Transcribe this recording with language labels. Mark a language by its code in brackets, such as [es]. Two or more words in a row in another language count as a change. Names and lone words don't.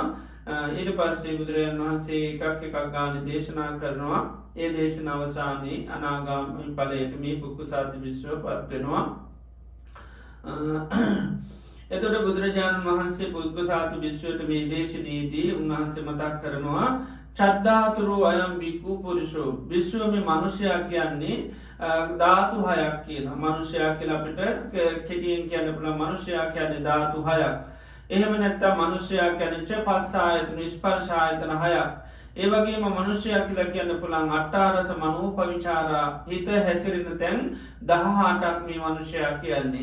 [si] ඊට පස්සේ බුදුරජාණන් වහන්සේ එකක් ගානේ දේශනා කරනවා. ඒ දේශනාව අවසානයේ අනාගාමී ඵලයට මේ පුක්කුසාති භික්ෂුව පත් වෙනවා. එතකොට බුදුරජාණන් වහන්සේ පුක්කුසාති භික්ෂුවට මේ දේශනාවේදී උන්වහන්සේ මතක් කරනවා [pi] චද්ධාතුරෝ අයම් බික්ඛු පුරිසෝ [si] භික්ෂුව මේ මිනිසයා කියන්නේ ධාතු හයක් කියනවා. මිනිසයා කියලා අපිට කෙටියෙන් කියන්න පුළුවන් මිනිසයා කියන්නේ ධාතු හයක්. එහෙම නැත්නම් මිනිසයා කියන්නේ පස්ස ආයතන ස්පර්ශ ආයතන හයක්. ඒ වගේම මිනිසයා කියලා කියන්න පුළුවන් [pi] අට්ඨාරස මනෝපවිචාරා [si] හිත හැසිරෙන තැන් 18ක් මේ මිනිසයා කියන්නේ.